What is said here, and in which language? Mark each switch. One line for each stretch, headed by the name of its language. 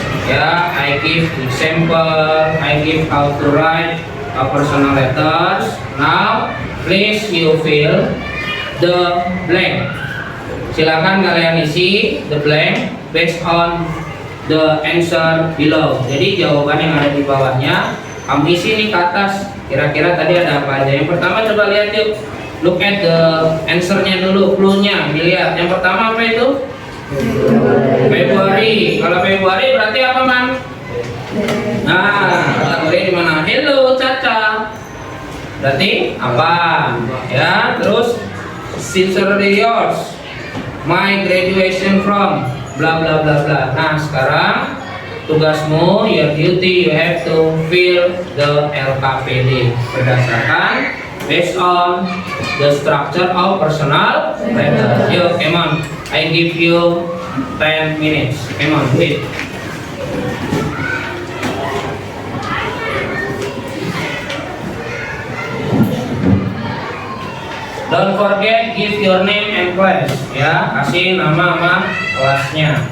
English: Ya, I give example, I give how to write a personal letters. Now, please you fill the blank.
Indonesian: Silakan kalian isi
English: the blank based on the answer below.
Indonesian: Jadi jawaban yang ada di bawahnya kamu isi nih ke atas. Kira-kira tadi ada apa aja? Yang pertama coba lihat yuk.
English: Look at the answer-
Indonesian: nya dulu, clue-nya dilihat. Yang pertama apa itu? Februari. Kalau Februari berarti apa, Man? Nah, Februari di mana? Hello, Caca. Berarti apa? Ya, terus
English: sincerely yours. My graduation from bla bla bla bla.
Indonesian: Nah, sekarang tugasmu,
English: your duty, you have to fill the LKPD
Indonesian: berdasarkan
English: based on the structure of personal letter. Yo, come on. I give you 10 minutes. Come on, wait. Don't forget give your name and class.
Indonesian: Ya, kasih nama sama kelasnya.